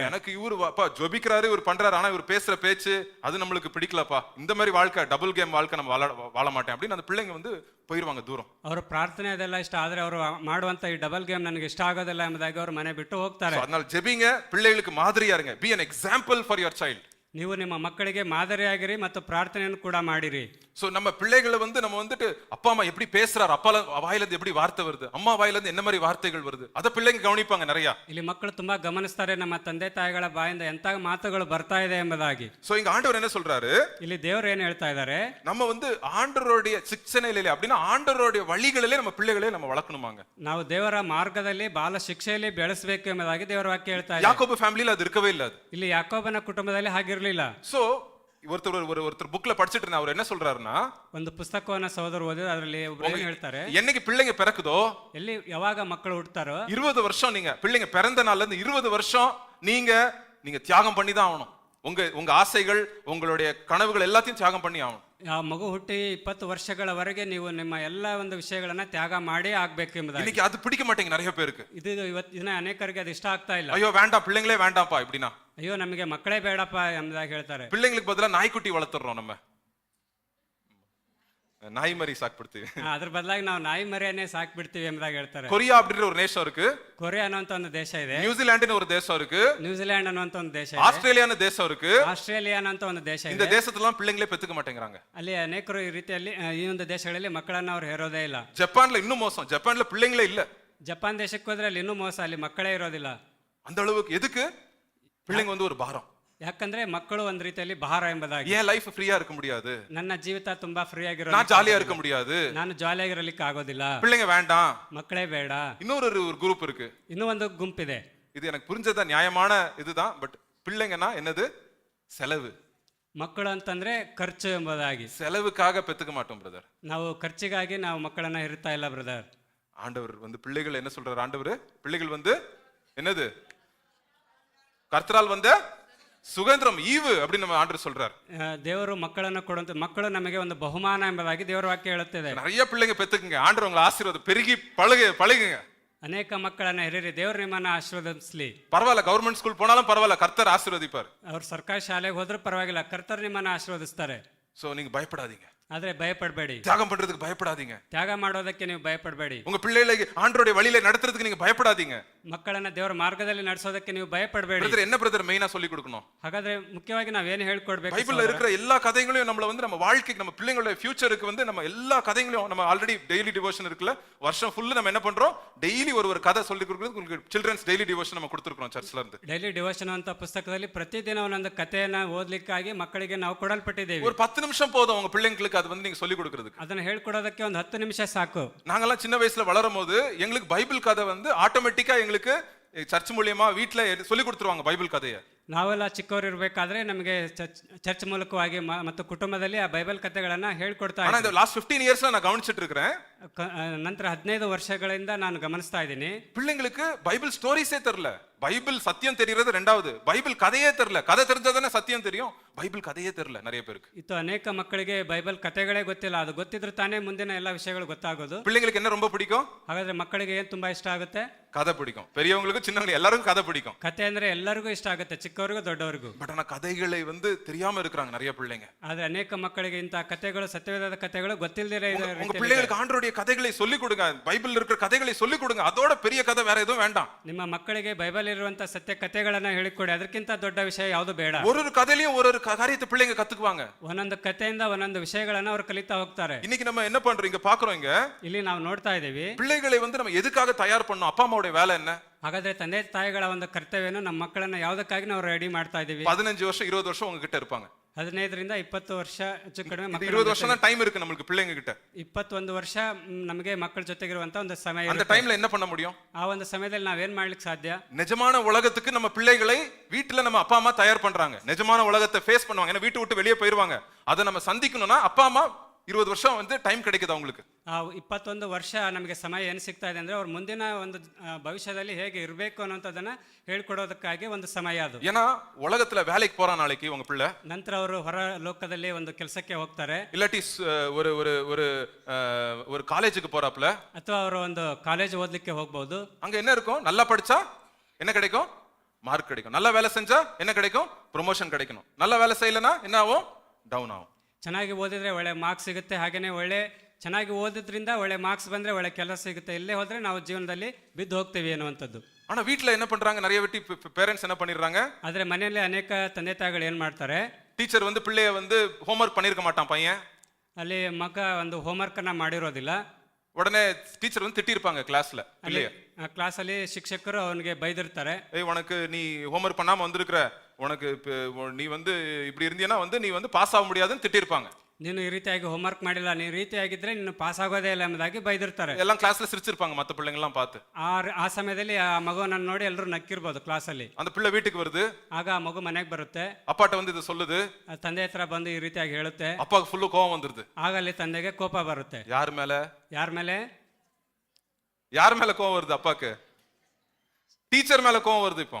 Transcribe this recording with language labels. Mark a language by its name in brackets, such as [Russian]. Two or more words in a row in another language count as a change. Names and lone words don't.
[Tamil] எனக்கு இவரு அப்பா ஜொபிக்கிறாரு, இவர் பண்றாரு, ஆனா இவர் பேசுற பேச்சு அது நம்மளுக்கு பிடிக்கலப்பா, இந்த மாதிரி வாழ்க்கை [English] double game [Tamil] வாழ்க்கை நம்ம வாழ மாட்டேன் அப்படின்னு அந்த பிள்ளைங்க வந்து போயிருவாங்க ದೂரம். [Kannada] ಅವರ ಪ್ರಾರ್ಥನೆ ಅದೆಲ್ಲ ಇಷ್ಟ ಆದ್ರೆ ಅವರು ಮಾಡುವಂತ ಈ [English] double game [Kannada] ನನಗೆ ಇಷ್ಟ ಆಗೋದಿಲ್ಲ ಎಂಬುದಾಗಿ ಅವರು ಮನೆ ಬಿಟ್ಟು ಹೋಗ್ತಾರೆ. [Tamil] அதனால ஜெபிங்க, பிள்ளைகளுக்கு மாதிரியா இருங்க, [English] be an example for your child. [Kannada] ನೀವು ನಿಮ್ಮ ಮಕ್ಕಳಿಗೆ ಮಾದರಿಯಾಗಿರಿ ಮತ್ತು ಪ್ರಾರ್ಥನೆಯನ್ನು ಕೂಡ ಮಾಡಿರಿ. [Tamil] சோ நம்ம பிள்ளைகளை வந்து நம்ம வந்துட்டு அப்பா அம்மா எப்படி பேசுறாரு, அப்பா வாயில இருந்து எப்படி வார்த்தை வருது, அம்மா வாயில இருந்து என்ன மாதிரி வார்த்தைகள் வருது, அத பிள்ளைங்க கவனிப்பாங்க நிறைய. [Kannada] ಇಲ್ಲಿ ಮಕ್ಕಳು ತುಂಬಾ ಗಮನಿಸ್ತಾರೆ, ನಮ್ಮ ತಂದೆ ತಾಯಿಗಳ ಬಾಯಿಂದ ಎಂತ ಮಾತುಗಳು ಬರ್ತಾ ಇದೆ ಎಂಬುದಾಗಿ. [Tamil] சோ இங்க ஆண்டவர் என்ன சொல்றாரு, [Kannada] ಇಲ್ಲಿ ದೇವರು ಏನು ಹೇಳ್ತಾ ಇದ್ದಾರೆ, [Tamil] நம்ம வந்து ஆண்டவருடைய சிக்ஷனையிலே அப்படின்னா ஆண்டவருடைய வழிகளிலே நம்ம பிள்ளைகளை நம்ம வளர்க்கணுமாங்க. [Kannada] ನಾವು ದೇವರ ಮಾರ್ಗದಲ್ಲಿ ಬಾಲ ಶಿಕ್ಷೆಯಲ್ಲಿ ಬೆಳೆಸಬೇಕು ಎಂಬುದಾಗಿ ದೇವರ ವಾಕ್ಯ ಹೇಳ್ತಾ ಇದೆ. [Tamil] யாக்கோபு ஃபேமிலில அது இருக்கவே இல்ல. [Kannada] ಇಲ್ಲಿ ಯಾಕೋಬನ ಕುಟುಂಬದಲ್ಲಿ ಹಾಗಿರ್ಲಿಲ್ಲ. [Tamil] சோ ஒருத்தர் புக்ல படிச்சிட்டு இருந்தா அவர் என்ன சொல்றாருன்னா, [Kannada] ಒಂದು ಪುಸ್ತಕವನ್ನ ಸಹೋದರ ಓದಿದ್ರೆ ಅದರಲ್ಲಿ ಒಬ್ಬರು ಏನು ಹೇಳ್ತಾರೆ, [Tamil] என்னைக்கு பிள்ளைங்க பிறக்குதோ, [Kannada] ಎಲ್ಲಿ ಯಾವಾಗ ಮಕ್ಕಳು ಹುಟ್ಟುತ್ತಾರೋ [Tamil] 20 வருஷம் நீங்க பிள்ளைங்க பிறந்த நாள்ல இருந்து 20 வருஷம் நீங்க தியாகம் பண்ணி தான் ஆகணும். உங்க ஆசைகள், உங்களுடைய கனவுகள் எல்லாத்தையும் தியாகம் பண்ணி ஆகணும். [Kannada] ಆ ಮಗು ಹುಟ್ಟಿ 20 ವರ್ಷಗಳವರೆಗೆ ನೀವು ನಿಮ್ಮ ಎಲ್ಲ ಒಂದು ವಿಷಯಗಳನ್ನ ತ್ಯಾಗ ಮಾಡಿ ಆಗ್ಬೇಕು ಎಂಬುದಾಗಿ. [Tamil] இன்னைக்கு அது பிடிக்க மாட்டேங்க நிறைய பேருக்கு. [Kannada] ಇವತ್ತಿನ ಅನೇಕರಿಗೆ ಅದು ಇಷ್ಟ ಆಗ್ತಾ ಇಲ್ಲ. [Tamil] ஐயோ வேண்டாம், பிள்ளைங்களே வேண்டாம்ப்பா இப்படின்னா, [Kannada] ಅಯ್ಯೋ ನಮಗೆ ಮಕ್ಕಳೇ ಬೇಡಪ್ಪ ಎಂಬುದಾಗಿ ಹೇಳ್ತಾರೆ. [Tamil] பிள்ளைங்களுக்கு பதிலா நாய்க்குட்டி வளர்த்துறோம், நம்ம நாய் மரி சாக்பிಡ್ತೀವಿ. [Kannada] ಅದ್ರ ಬದಲಾಗಿ ನಾವು ನಾಯಿ ಮರಿಯನ್ನೇ ಸಾಕ್ಬಿಡ್ತೀವಿ ಎಂಬುದಾಗಿ ಹೇಳ್ತಾರೆ. [Tamil] கொரியா அப்படின்ற ஒரு தேசம் இருக்கு, [Kannada] ಕೊರಿಯಾ ಅನ್ನುವಂತ ಒಂದು ದೇಶ ಇದೆ. [Tamil] நியூசிலாந்துன்னு ஒரு தேசம் இருக்கு, [Kannada] ನ್ಯೂಜಿಲೆಂಡ್ ಅನ್ನುವಂತ ಒಂದು ದೇಶ ಇದೆ. [Tamil] ஆஸ்திரேலியான்னு தேசம் இருக்கு. [Kannada] ಆಸ್ಟ್ರೇಲಿಯಾ ಅನ್ನುವಂತ ಒಂದು ದೇಶ [Tamil] இந்த [Kannada] ಇದೆ. [Tamil] தேசத்துல பிள்ளைங்களே பெத்துக்க மாட்டேங்கிறாங்க. [Kannada] ಅಲ್ಲಿ ಅನೇಕರು ಈ ರೀತಿಯಲ್ಲಿ ಈ ಒಂದು ದೇಶಗಳಲ್ಲಿ ಮಕ್ಕಳನ್ನ ಅವ್ರು ಹೇರೋದೇ ಇಲ್ಲ. [Tamil] ஜப்பான்ல இன்னும் மோசம், ஜப்பான்ல பிள்ளைங்களே இல்ல. [Kannada] ಜಪಾನ್ ದೇಶಕ್ಕೆ ಹೋದ್ರೆ ಅಲ್ಲಿ ಇನ್ನೂ ಮೋಸ, ಅಲ್ಲಿ ಮಕ್ಕಳೇ ಇರೋದಿಲ್ಲ. [Tamil] அந்த அளவுக்கு எதுக்கு பிள்ளைங்க வந்து ஒரு பாரம். [Kannada] ಯಾಕಂದ್ರೆ ಮಕ್ಕಳು ಒಂದ್ ರೀತಿಯಲ್ಲಿ ಭಾರ ಎಂಬುದಾಗಿ. [Tamil] ஏன் [English] life free [Tamil] இருக்க முடியாது, [Kannada] ನನ್ನ ಜೀವಿತ ತುಂಬಾ ಫ್ರೀ ಆಗಿರೋ, [Tamil] நான் ஜாலியா இருக்க முடியாது, [Kannada] ನಾನು ಜಾಲಿಯಾಗಿರಲಿಕ್ಕೆ ಆಗೋದಿಲ್ಲ, [Tamil] பிள்ளைங்க வேண்டாம், [Kannada] ಮಕ್ಕಳೇ ಬೇಡ. [Tamil] இன்னொரு குரூப் இருக்கு, [Kannada] ಇನ್ನೂ ಒಂದು ಗುಂಪಿದೆ. [Tamil] இது எனக்கு புரிஞ்சதா நியாயமான இதுதான், பட் பிள்ளைங்கன்னா என்னது, செலவு. [Kannada] ಮಕ್ಕಳು ಅಂತಂದ್ರೆ ಖರ್ಚು ಎಂಬುದಾಗಿ. [Tamil] செலவுக்காக பெத்துக்க மாட்டோம் பிரதர். [Kannada] ನಾವು ಖರ್ಚಿಗಾಗಿ ನಾವು ಮಕ್ಕಳನ್ನ ಇರ್ತಾ ಇಲ್ಲ ಬ್ರದರ್. [Tamil] ஆண்டவர் வந்து பிள்ளைகள் என்ன சொல்றாரு, ஆண்டவர் பிள்ளைகள் வந்து என்னது, கர்த்தரால் வந்த சுதந்திரம் ஈவு அப்படின்னு நம்ம ஆண்டவர் சொல்றாரு. [Kannada] ದೇವರು ಮಕ್ಕಳನ್ನು ಕೊಡುವಂತ ಮಕ್ಕಳು ನಮಗೆ ಒಂದು ಬಹುಮಾನ ಎಂಬುದಾಗಿ ದೇವರ ವಾಕ್ಯ ಹೇಳುತ್ತದೆ. [Tamil] நிறைய பிள்ளைங்க பெத்துக்குங்க, ஆண்டவர் உங்களை ஆசீர்வாதம் பெருகி பழகுங்க. [Kannada] ಅನೇಕ ಮಕ್ಕಳನ್ನ ಹಿರಿಯರಿ, ದೇವರು ನಿಮ್ಮನ್ನ ಆಶೀರ್ವದಿಸಲಿ. [Tamil] பரவாயில்ல, கவர்மெண்ட் ஸ்கூல் போனாலும் பரவாயில்ல, கர்த்தர் ஆசீர்வதிப்பார். [Kannada] ಅವ್ರು ಸರ್ಕಾರಿ ಶಾಲೆಗೆ ಹೋದ್ರೂ ಪರವಾಗಿಲ್ಲ, ಕರ್ತರು ನಿಮ್ಮನ್ನ ಆಶೀರ್ವದಿಸ್ತಾರೆ. [Tamil] சோ நீங்க பயப்படாதீங்க, [Kannada] ಆದ್ರೆ ಭಯಪಡಬೇಡಿ. [Tamil] தியாகம் பண்றதுக்கு பயப்படாதீங்க, [Kannada] ತ್ಯಾಗ ಮಾಡೋದಕ್ಕೆ ನೀವು ಭಯಪಡಬೇಡಿ. [Tamil] உங்க பிள்ளைகளை ஆண்டவருடைய வழியில நடத்துறதுக்கு நீங்க பயப்படாதீங்க. [Kannada] ಮಕ್ಕಳನ್ನ ದೇವರ ಮಾರ್ಗದಲ್ಲಿ ನಡೆಸೋದಕ್ಕೆ ನೀವು ಭಯಪಡಬೇಡಿ. [Tamil] பிரதர் என்ன பிரதர் மெயினா சொல்லி கொடுக்கணும்? [Kannada] ಹಾಗಾದ್ರೆ ಮುಖ್ಯವಾಗಿ ನಾವೇನು ಹೇಳ್ಕೊಡ್ಬೇಕು? [Tamil] பைபிள்ல இருக்கிற எல்லா கதைகளையும் நம்மள வந்து நம்ம வாழ்க்கைக்கு, நம்ம பிள்ளைங்களோட ஃபியூச்சருக்கு வந்து நம்ம எல்லா கதைகளையும் நம்ம [English] already daily devotion [Tamil] இருக்குல்ல, வருஷம் ஃபுல்லு நம்ம என்ன பண்றோம், டெய்லி ஒரு கதை சொல்லி கொடுக்குறது. உங்களுக்கு [English] childrens daily devotion [Tamil] நம்ம கொடுத்துருக்கோம் சர்ச்ல இருந்து. [English] daily devotion [Kannada] ಅಂತ ಪುಸ್ತಕದಲ್ಲಿ ಪ್ರತಿದಿನ ಒಂದೊಂದು ಕಥೆಯನ್ನ ಓದ್ಲಿಕ್ಕಾಗಿ ಮಕ್ಕಳಿಗೆ ನಾವು ಕೊಡಲ್ಪಟ್ಟಿದ್ದೇವೆ. [Tamil] ஒரு 10 நிமிஷம் போதும் உங்க பிள்ளைங்களுக்கு அது வந்து நீங்க சொல்லி கொடுக்குறதுக்கு. [Kannada] ಅದನ್ನ ಹೇಳ್ಕೊಡೋದಕ್ಕೆ ಒಂದು 10 ನಿಮಿಷ ಸಾಕು. [Tamil] நாங்கெல்லாம் சின்ன வயசுல வளரும் போது எங்களுக்கு பைபிள் கதை வந்து ஆட்டோமேட்டிக்கா எங்களுக்கு சர்ச் மூலியமா வீட்டுல சொல்லி கொடுத்துருவாங்க பைபிள் கதையை. [Kannada] ನಾವೆಲ್ಲ ಚಿಕ್ಕವರು ಇರಬೇಕಾದ್ರೆ ನಮಗೆ ಚರ್ಚ್ ಮೂಲಕವಾಗಿ ಮತ್ತು ಕುಟುಂಬದಲ್ಲಿ ಆ ಬೈಬಲ್ ಕಥೆಗಳನ್ನ ಹೇಳ್ಕೊಡ್ತಾ [Tamil] ஆனா இந்த [English] last 15 years [Tamil] நான் கவனிச்சிட்டு இருக்கிறேன், [Kannada] ನಂತರ 15 ವರ್ಷಗಳಿಂದ ನಾನು ಗಮನಿಸ್ತಾ ಇದ್ದೀನಿ, [Tamil] பிள்ளைங்களுக்கு [English] Bible stories [Tamil] தெரியல. பைபிள் சத்தியம் தெரிகிறது ரெண்டாவது, பைபிள் கதையே தெரியல. கதை தெரிஞ்சாதானே சத்தியம் தெரியும், பைபிள் கதையே தெரியல நிறைய பேருக்கு. [Kannada] ಇತ್ತು ಅನೇಕ ಮಕ್ಕಳಿಗೆ ಬೈಬಲ್ ಕಥೆಗಳೇ ಗೊತ್ತಿಲ್ಲ. ಅದು ಗೊತ್ತಿದ್ರೆ ತಾನೇ ಮುಂದಿನ ಎಲ್ಲ ವಿಷಯಗಳು ಗೊತ್ತಾಗೋದು. [Tamil] பிள்ளைங்களுக்கு என்ன ரொம்ப பிடிக்கும்? [Kannada] ಹಾಗಾದ್ರೆ ಮಕ್ಕಳಿಗೆ ಏನ್ ತುಂಬಾ ಇಷ್ಟ ಆಗುತ್ತೆ? [Tamil] கதை பிடிக்கும். பெரியவங்களுக்கு சின்னவங்களுக்கு எல்லாருக்கும் கதை பிடிக்கும். [Kannada] ಕತೆ ಅಂದ್ರೆ ಎಲ್ಲರಿಗೂ ಇಷ್ಟ ಆಗುತ್ತೆ, ಚಿಕ್ಕವರಿಗೂ ದೊಡ್ಡವರಿಗೂ. [Tamil] பட் ஆனா கதைகளை வந்து தெரியாம இருக்கிறாங்க நிறைய பிள்ளைங்க. [Kannada] ಆದ್ರೆ ಅನೇಕ ಮಕ್ಕಳಿಗೆ ಇಂತಹ ಕಥೆಗಳು, ಸತ್ಯವೇದ ಕಥೆಗಳು ಗೊತ್ತಿಲ್ಲದೆ [Tamil] உங்க பிள்ளைகளுக்கு ஆண்டவருடைய கதைகளை சொல்லி கொடுங்க, பைபிள் இருக்கிற கதைகளை சொல்லி கொடுங்க. அதோட பெரிய கதை வேற எதுவும் வேண்டாம். [Kannada] ನಿಮ್ಮ ಮಕ್ಕಳಿಗೆ ಬೈಬಲ್ ಇರುವಂತ ಸತ್ಯ ಕಥೆಗಳನ್ನ ಹೇಳಿಕೊಡಿ, ಅದಕ್ಕಿಂತ ದೊಡ್ಡ ವಿಷಯ ಯಾವುದು ಬೇಡ. [Tamil] ஒரு கதையிலயும் ஒரு காரியத்தை பிள்ளைங்க கத்துக்குவாங்க. [Kannada] ಒಂದೊಂದು ಕಥೆಯಿಂದ ಒಂದೊಂದು ವಿಷಯಗಳನ್ನ ಅವರು ಕಲಿತಾ ಹೋಗ್ತಾರೆ. [Tamil] இன்னைக்கு நம்ம என்ன பண்றோம், இங்க பாக்குறோம், இங்க [Kannada] ಇಲ್ಲಿ ನಾವು ನೋಡ್ತಾ ಇದ್ದೀವಿ, [Tamil] பிள்ளைகளை வந்து நம்ம எதுக்காக தயார் பண்ணோம்? அப்பா அம்மாவுடைய வேலை என்ன? [Kannada] ಹಾಗಾದ್ರೆ ತಂದೆ ತಾಯಿಗಳ ಒಂದು ಕರ್ತವ್ಯನು ನಮ್ಮ ಮಕ್ಕಳನ್ನ ಯಾವುದಕ್ಕಾಗಿ ನಾವು ರೆಡಿ ಮಾಡ್ತಾ ಇದೀವಿ? [Tamil] 15 வருஷம் 20 வருஷம் உங்ககிட்ட இருப்பாங்க. [Kannada] 15ರಿಂದ 20 ವರ್ಷ ಹೆಚ್ಚು ಕಡಿಮೆ. [Tamil] 20 வருஷம் தான் டைம் இருக்கு நம்மளுக்கு பிள்ளைங்க கிட்ட. [Kannada] 21 ವರ್ಷ ನಮಗೆ ಮಕ್ಕಳ ಜೊತೆಗಿರುವಂತ ಒಂದು ಸಮಯ. [Tamil] அந்த டைம்ல என்ன பண்ண முடியும்? [Kannada] ಆ ಒಂದು ಸಮಯದಲ್ಲಿ ನಾವೇನ್ ಮಾಡ್ಲಿಕ್ಕೆ ಸಾಧ್ಯ? [Tamil] நிஜமான உலகத்துக்கு நம்ம பிள்ளைகளை வீட்டுல நம்ம அப்பா அம்மா தயார் பண்றாங்க. நிஜமான உலகத்தை ஃபேஸ் பண்ணுவாங்க, ஏன்னா வீட்டு விட்டு வெளியே போயிருவாங்க. அதை நம்ம சந்திக்கணும்னா அப்பா அம்மா 20 வருஷம் வந்து டைம் கிடைக்குது அவங்களுக்கு. [Kannada] ಆ 21 ವರ್ಷ ನಮಗೆ ಸಮಯ ಏನು ಸಿಗ್ತಾ ಇದೆ ಅಂದ್ರೆ ಅವ್ರ ಮುಂದಿನ ಒಂದು ಭವಿಷ್ಯದಲ್ಲಿ ಹೇಗೆ ಇರಬೇಕು ಅನ್ನೋಂಥದ್ದನ್ನ ಹೇಳ್ಕೊಡೋದಕ್ಕಾಗಿ ಒಂದು ಸಮಯ ಅದು. [Tamil] ஏன்னா உலகத்துல வேலைக்கு போறான் நாளைக்கு உங்க பிள்ளை, [Kannada] ನಂತರ ಅವರು ಹೊರ ಲೋಕದಲ್ಲಿ ಒಂದು ಕೆಲಸಕ್ಕೆ ಹೋಗ್ತಾರೆ, [Tamil] இல்லாட்டி ஒரு ஒரு ஒரு ஒரு காலேஜுக்கு போறாப்ல, [Kannada] ಅಥವಾ ಅವರು ಒಂದು ಕಾಲೇಜ್ ಓದ್ಲಿಕ್ಕೆ ಹೋಗ್ಬಹುದು. [Tamil] அங்க என்ன இருக்கும்? நல்லா படிச்சா என்ன கிடைக்கும்? மார்க் கிடைக்கும். நல்ல வேலை செஞ்சா என்ன கிடைக்கும்? ப்ரொமோஷன் கிடைக்கணும். நல்ல வேலை செய்யலனா என்ன ஆகும்? டவுன் ஆகும். [Kannada] ಚೆನ್ನಾಗಿ ಓದಿದ್ರೆ ಒಳ್ಳೆ ಮಾರ್ಕ್ಸ್ ಸಿಗುತ್ತೆ, ಹಾಗೇನೆ ಚೆನ್ನಾಗಿ ಓದಿದ್ರಿಂದ ಒಳ್ಳೆ ಮಾರ್ಕ್ಸ್ ಬಂದ್ರೆ ಒಳ್ಳೆ ಕೆಲಸ ಸಿಗುತ್ತೆ. ಇಲ್ಲೇ ಹೋದ್ರೆ ನಾವು ಜೀವನದಲ್ಲಿ ಬಿದ್ದು ಹೋಗ್ತೀವಿ ಅನ್ನುವಂಥದ್ದು. [Tamil] ஆனா வீட்ல என்ன பண்றாங்க, நிறைய வெட்டி பேரண்ட்ஸ் என்ன பண்ணிடுறாங்க, [Kannada] ಆದ್ರೆ ಮನೆಯಲ್ಲಿ ಅನೇಕ ತಂದೆ ತಾಯಿಗಳು ಏನ್ ಮಾಡ್ತಾರೆ, [Tamil] டீச்சர் வந்து பிள்ளைய வந்து ஹோம்வொர்க் பண்ணிருக்க மாட்டான் பையன், [Kannada] ಅಲ್ಲಿ ಮಗ ಒಂದು ಹೋಮ್ವರ್ಕ್ ಅನ್ನ ಮಾಡಿರೋದಿಲ್ಲ, [Tamil] உடனே டீச்சர் வந்து திட்டிருப்பாங்க கிளாஸ்ல பிள்ளைய. [Kannada] ಕ್ಲಾಸಲ್ಲಿ ಶಿಕ್ಷಕರು ಅವನಿಗೆ ಬೈದಿರ್ತಾರೆ, [Tamil] ஏய் உனக்கு நீ ஹோம்வொர்க் பண்ணாம வந்திருக்கிற, உனக்கு நீ வந்து இப்படி இருந்தீனா வந்து நீ வந்து பாஸ் ஆக முடியாதுன்னு திட்டிருப்பாங்க. [Kannada] ನೀನು ಈ ರೀತಿಯಾಗಿ ಹೋಮ್ವರ್ಕ್ ಮಾಡಿಲ್ಲ, ನೀನು ರೀತಿಯಾಗಿದ್ರೆ ನೀನು ಪಾಸ್ ಆಗೋದೇ ಇಲ್ಲ ಎಂಬುದಾಗಿ ಬೈದಿರ್ತಾರೆ. [Tamil] எல்லாம் கிளாஸ்ல சிரிச்சிருப்பாங்க மத்த பிள்ளைங்க எல்லாம் பார்த்து. [Kannada] ಆ ಸಮಯದಲ್ಲಿ ಆ ಮಗುವನ್ನ ನೋಡಿ ಎಲ್ಲರೂ ನಕ್ಕಿರ್ಬೋದು ಕ್ಲಾಸಲ್ಲಿ. [Tamil] அந்த பிள்ளை வீட்டுக்கு வருது, [Kannada] ಆಗ ಆ ಮಗು ಮನೆಗೆ ಬರುತ್ತೆ, [Tamil] அப்பாட்ட வந்து இது சொல்லுது, [Kannada] ತಂದೆ ಹತ್ರ ಬಂದು ಈ ರೀತಿಯಾಗಿ ಹೇಳುತ್ತೆ, [Tamil] அப்பாவுக்கு ஃபுல்லு கோவம் வந்துருது. [Kannada] ಆಗ ಅಲ್ಲಿ ತಂದೆಗೆ ಕೋಪ ಬರುತ್ತೆ. [Tamil] யார் மேல? [Kannada] ಯಾರ ಮೇಲೆ? [Tamil] யார் மேல கோவம் வருது அப்பாக்கு? டீச்சர் மேல கோவம் வருது. இப்போ